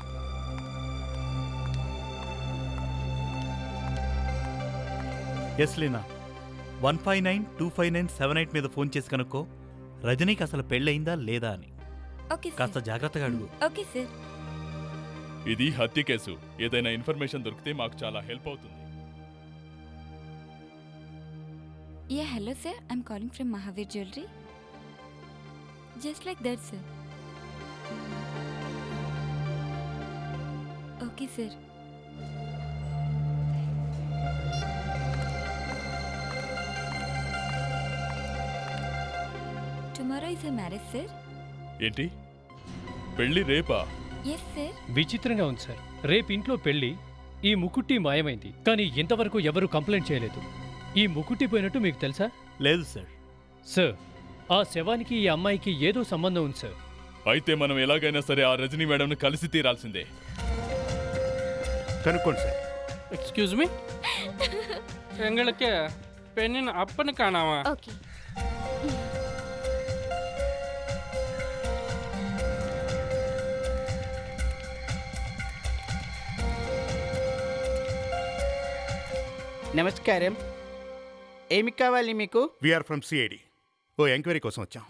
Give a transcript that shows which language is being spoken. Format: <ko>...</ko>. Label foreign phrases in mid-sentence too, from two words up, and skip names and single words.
<te>ఎస్ లేనా, 1592597 మీద ఫోన్ చేసి కనుక్కో రజనీకి అసలు పెళ్ళయిందా లేదా అని. ఓకే సార్. కాస్త జాగ్రత్తగా అడుగు. ఓకే సార్. ఇది హత్య కేసు. ఏదైనా ఇన్ఫర్మేషన్ దొరికితే మాకు చాలా హెల్ప్ అవుతుంది.</te> <en>Yeah, hello sir. I'm calling from Mahavir Jewelry. Just like that, sir. Okay, sir. Tomorrow is a marriage, sir.</en> <te>ఏంటి, పెళ్లి రేపా?</te> <en>Yes, sir.</en> <te>విచిత్రంగా ఉంది సార్. రేపు ఇంట్లో పెళ్లి, ఈ ముకుట్టి మాయమైంది, కానీ ఇంతవరకు ఎవరూ కంప్లైంట్ చేయలేదు. ఈ ముకుట్టి పోయినట్టు మీకు తెలుసా? లేదు సార్. సార్, ఆ శవానికి ఈ అమ్మాయికి ఏదో సంబంధం ఉంది సార్. అయితే మనం ఎలాగైనా సరే ఆ రజనీ మేడంను కలిసి తీరాల్సిందే. కనుక్కోండి సార్.</te> <en>excuse me,</en> <ta>எங்களுக்கு பெண்ணின் அப்பனு காணாமா?</ta> <te>ఓకే. నమస్కారం. ఏమి కావాలి మీకు?</te> <en>we are from CID.</en> <te>ఓ ఎంక్వైరీ కోసం వచ్చాం.</te>